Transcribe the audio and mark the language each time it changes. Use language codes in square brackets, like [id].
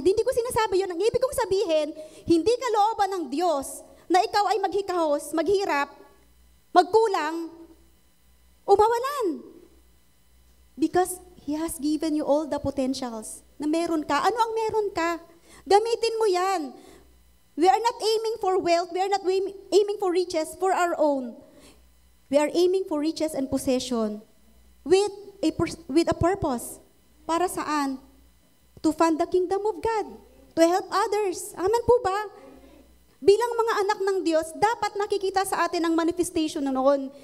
[tl] Hindi ko sinasabi yun. Ang ibig kong sabihin, hindi kalooban ng Diyos na ikaw ay maghikahos, maghirap, magkulang, o mawalan. [en] Because He has given you all the potentials [tl] na meron ka. Ano ang meron ka? Gamitin mo yan. [en] We are not aiming for wealth. We are not aiming for riches for our own. We are aiming for riches and possession with a purpose. [tl] Para saan? [en] To fund the kingdom of God. To help others. [tl] Amen po ba? Bilang mga anak ng Diyos, dapat nakikita sa atin ang manifestation noon.